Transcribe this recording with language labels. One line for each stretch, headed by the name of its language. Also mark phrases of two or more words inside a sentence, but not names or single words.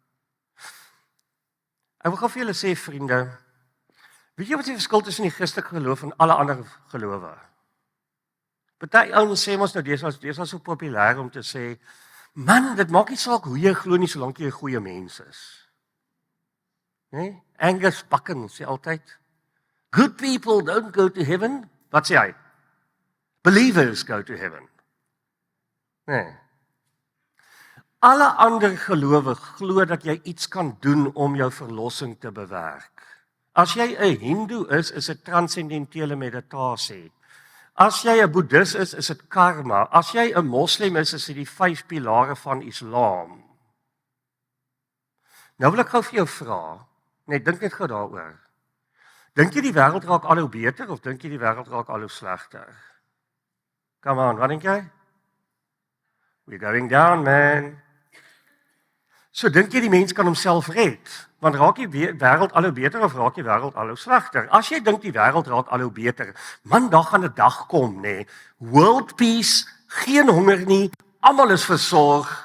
Afrikaans: Ek wil gou vir julle sê, vriende, weet jy wat die verskil tussen die Christelike geloof en alle ander gelowe? Party ouens sê mos nou dis so populêr om te sê, man, dit maak nie saak hoe jy glo nie solank jy 'n goeie mens is. Nee? Angus Buchan sê altyd,
English: good people don't go to heaven.
Afrikaans: Wat sê hy?
English: Believers go to heaven.
Afrikaans: Nee. Alle ander gelowe glo dat jy iets kan doen om jou verlossing te bewerk. As jy 'n Hindoe is dit transcendentele meditasie. As jy 'n Boeddhis is dit karma. As jy 'n Moslem is dit die 5 pilare van Islam. Nou wil ek gou vir jou vra, net dink net gou daaroor. Dink jy die wêreld raak al hoe beter of dink jy die wêreld raak al hoe slegter?
English: Come on,
Afrikaans: wat dink jy?
English: We're going down, man.
Afrikaans: So dink jy die mens kan homself red? Want raak die wêreld al hoe beter of raak die wêreld al hoe slegter? As jy dink die wêreld raak al hoe beter, man, daar gaan 'n dag kom, nê?
English: World peace,
Afrikaans: geen honger nie, almal is versorg.